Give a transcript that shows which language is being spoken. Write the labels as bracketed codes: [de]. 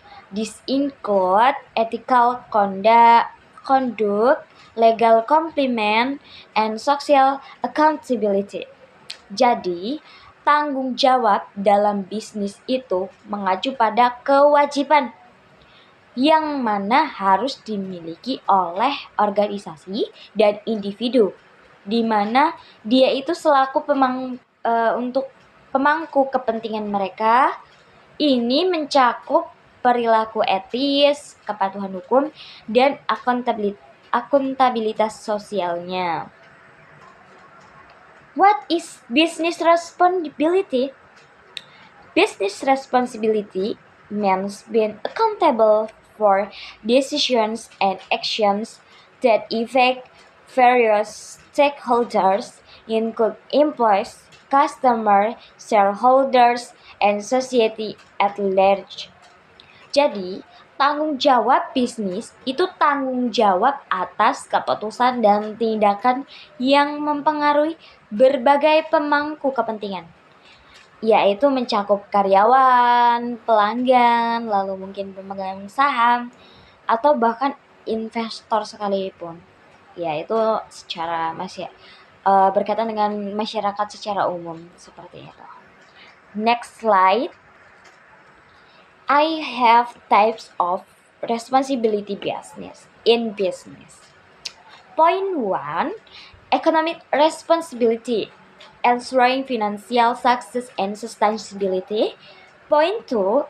[en] This include ethical conduct, legal compliance, and social accountability. [id] Jadi, tanggung jawab dalam bisnis itu mengacu pada kewajiban yang mana harus dimiliki oleh organisasi dan individu, di mana dia itu selaku untuk pemangku kepentingan mereka. Ini mencakup perilaku etis, kepatuhan hukum, dan akuntabilitas sosialnya. [en] What is business responsibility? Business responsibility means being accountable for decisions and actions that affect various stakeholders, include employees, customers, shareholders, and society at large. [id] Jadi, tanggung jawab bisnis itu tanggung jawab atas keputusan dan tindakan yang mempengaruhi berbagai pemangku kepentingan, yaitu mencakup karyawan, pelanggan, lalu mungkin pemegang saham, atau bahkan investor sekalipun. Yaitu secara berkaitan dengan masyarakat secara umum seperti itu. [en] Next slide. I have types of responsibility in business. Point 1. Economic responsibility, ensuring financial success and sustainability. Point 2.